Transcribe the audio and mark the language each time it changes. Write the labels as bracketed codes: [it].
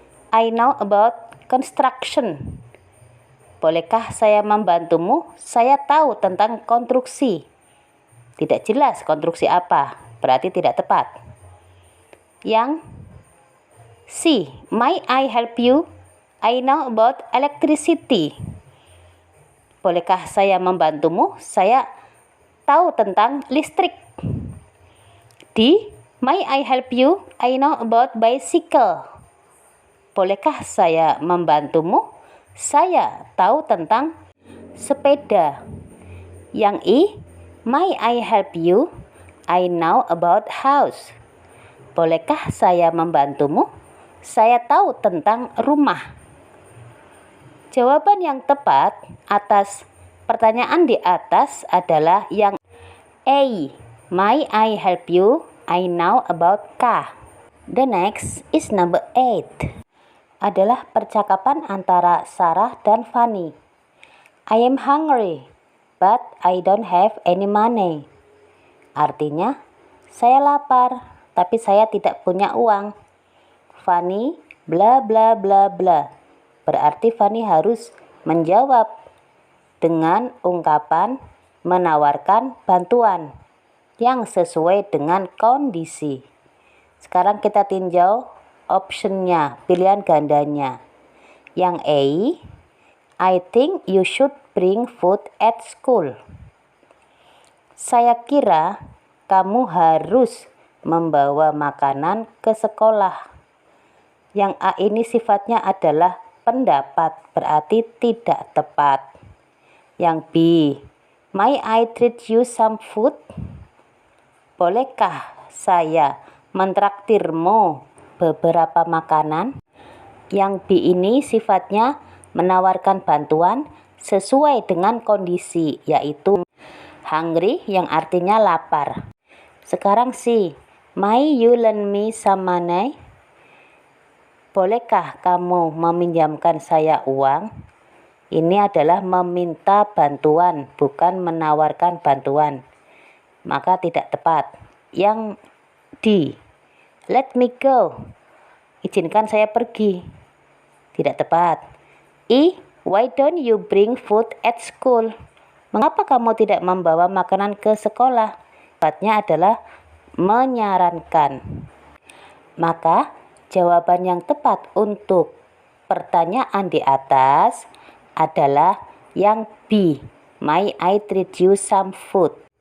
[en] I know about construction. [id] Bolehkah saya membantumu? Saya tahu tentang konstruksi. Tidak jelas konstruksi apa. Berarti tidak tepat. Yang C, [en] may I help you? I know about electricity. [id] Bolehkah saya membantumu? Saya tahu tentang listrik. [en] D, may I help you? I know about bicycle. [id] Bolehkah saya membantumu? Saya tahu tentang sepeda. Yang E, [en] may I help you? I know about house. [id] Bolehkah saya membantumu? Saya tahu tentang rumah. Jawaban yang tepat atas pertanyaan di atas adalah yang A. [en] May I help you? I know about car. The next is number 8. [id] Adalah percakapan antara Sarah dan Fanny. [en] I am hungry, but I don't have any money. [id] Artinya, saya lapar, tapi saya tidak punya uang. Fanny, bla bla bla bla. Berarti Fanny harus menjawab dengan ungkapan menawarkan bantuan yang sesuai dengan kondisi. Sekarang kita tinjau optionnya, pilihan gandanya. Yang A, [en] I think you should bring food at school. [id] Saya kira kamu harus membawa makanan ke sekolah. Yang A ini sifatnya adalah pendapat, berarti tidak tepat. Yang B, [en] may I treat you some food? [id] Bolehkah saya mentraktirmu beberapa makanan? Yang B ini sifatnya menawarkan bantuan sesuai dengan kondisi, yaitu hungry yang artinya lapar. Sekarang C, [en] may you lend me some money? [id] Bolehkah kamu meminjamkan saya uang? Ini adalah meminta bantuan, bukan menawarkan bantuan. Maka tidak tepat. Yang D, [en] let me go. [id] Izinkan saya pergi. Tidak tepat. [en] E, why don't you bring food at school? [id] Mengapa kamu tidak membawa makanan ke sekolah? Tepatnya adalah menyarankan. Maka jawaban yang tepat untuk pertanyaan di atas adalah yang B, [en] may I treat you some food?